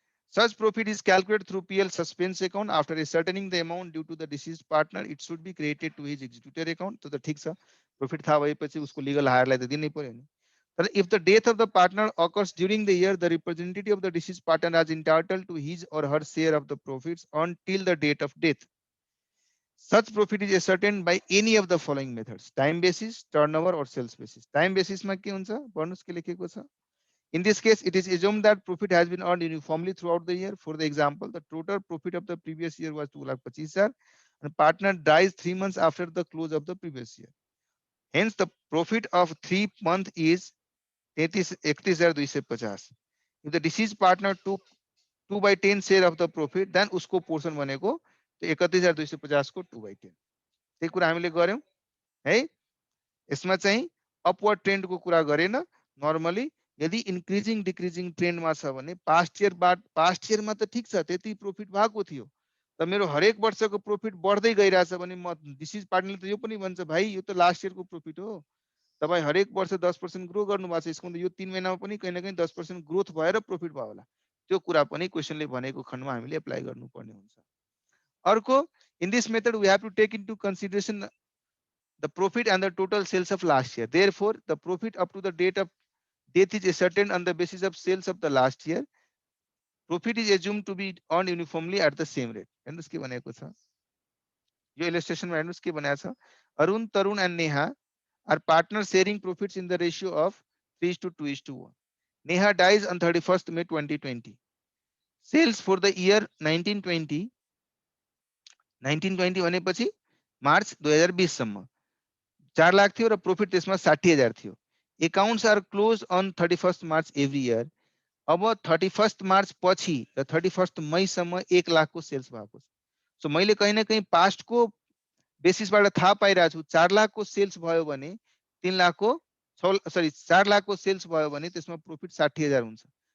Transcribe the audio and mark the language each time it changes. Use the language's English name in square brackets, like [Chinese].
[English] Such profit is calculated through PL suspense account after ascertaining the amount due to the deceased partner. It should be credited to his executor account. [Nepali] तो ठीक छ, profit थाहा भएपछि उसको legal हायरलाई त दिनै पर्यो नि। [English] तर if the death of the partner occurs during the year, the representative of the deceased partner is entitled to his or her share of the profits until the date of death. Such profit is ascertained by any of the following methods: time basis, turnover or sales basis. Time basis [Nepali] मा के हुन्छ? पढ्नुस् के लेखेको छ। [English] In this case, it is assumed that profit has been earned uniformly throughout the year. For the example, the total profit of the previous year was 2,25,000 and partner dies 3 months after the close of the previous year. Hence, the profit of 3 months is 31,250. If the deceased partner took 2/10 share of the profit, then [Nepali] उसको portion भनेको 31,250 को 2/10। त्यही कुरा हामीले गर्यौं है। यसमा चाहिँ अपवर्ड ट्रेन्ड को कुरा गरेन। नर्मली यदि इन्क्रिजिङ डिक्रिजिङ ट्रेन्डमा छ भने पास्ट इयरमा त ठीक छ त्यति प्रॉफिट भएको थियो, त मेरो हरेक वर्षको प्रोफिट बढ्दै गइरहेछ भने म डिसिज पार्टनरले त यो पनि भन्छ भाइ यो त लास्ट इयरको प्रोफिट हो, तपाईँ हरेक वर्ष 10% ग्रो गर्नु भएको छ, यसको मतलब यो 3 महिनामा पनि कहीं न कहीं 10% ग्रोथ भएर प्रोफिट भयो होला। त्यो कुरा पनि क्वेसनले भनेको खण्डमा हामीले एप्लाई गर्नुपर्ने हुन्छ। अर्को, [English] In this method we have to take into consideration the profit and the total sales of last year. Therefore, the profit up to the date of death is ascertained on the basis of sales of the last year. Profit is assumed to be earned uniformly at the same rate. [Nepali] हेर्नुस् के भनेको छ यो इलस्ट्रेसनमा, हेर्नुस् के भनेको छ। [English] Arun, Tarun and Neha are partners sharing profits in the ratio of 3:2:1. Neha dies on 31st May 2020. Sales for the year 1920 [Nepali] भनेपछि मार्च 2020 सम्म 4 लाख थियो र प्रोफिट त्यसमा 60,000 थियो। [English] Accounts are closed on 31st March every year. [Nepali] अब 31st मार्च पछि र 31st मई सम्म 1 लाख को सेल्स भएको छ। सो मैले कहीं न कहीं पास्ट को बेसिसबाट थाहा पाइरहेको छु 4 लाख को सेल्स भयो भने 3 लाख को 4 लाख को सेल्स भयो भने त्यसमा प्रोफिट 60,000 हुन्छ।